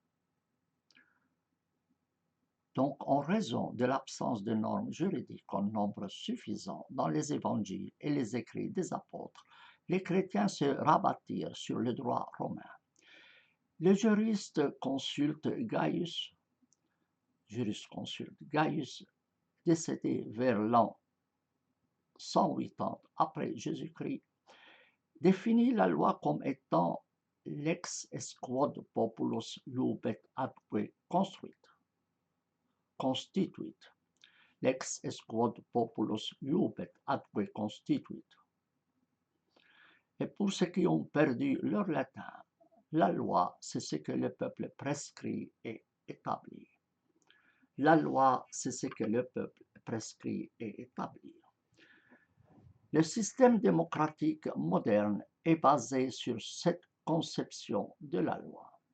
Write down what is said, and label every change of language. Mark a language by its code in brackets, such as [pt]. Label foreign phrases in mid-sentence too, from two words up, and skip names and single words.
[fr] Donc, en raison de l'absence de normes juridiques en nombre suffisant dans les évangiles et les écrits des apôtres, les chrétiens se rabattirent sur le droit romain. Le jurisconsulte Gaius, décédé vers l'an 180 après Jésus-Christ, définit la loi comme étant [la] lex quod populus iubet atque constituit. Lex quod populus iubet atque constituit. [fr] Et pour ceux qui ont perdu leur latin, la loi, c'est ce que le peuple prescrit et établit. La loi, c'est ce que le peuple prescrit et établit. Le système démocratique moderne est basé sur cette conception de la loi.